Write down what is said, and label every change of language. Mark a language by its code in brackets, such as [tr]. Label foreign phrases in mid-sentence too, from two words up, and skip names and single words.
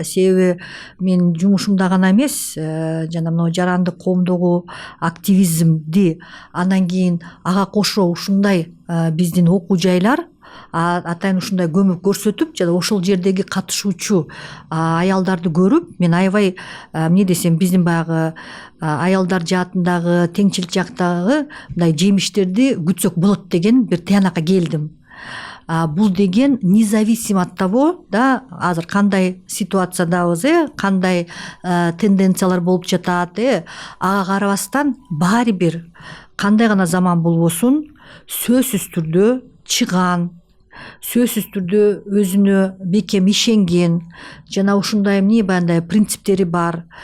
[ky] Себеби мен жумушумда гана эмес, жана мына жарандык коомдогу активизмди анан кийин ага кошо ушундай биздин окуу жайлар атайын ушундай көмөк көрсөтүп, жана ошол жердеги катышуучу аялдарды көрүп, мен аябай эмне десем, биздин баягы аялдар жаатындагы, теңчилик жактагы мындай жемиштерди күтсөк болот деген бир тыянакка келдим. Бул деген [ru] независимо от того, [ky] да, азыр кандай ситуациядабыз, кандай тенденциялар болуп жатат, ага карабастан баары бир кандай гана заман болбосун, сөзсүз түрдө чыган, сөзсүз түрдө өзүнө бекем ишенген, жана ушундай баягындай принциптери бар,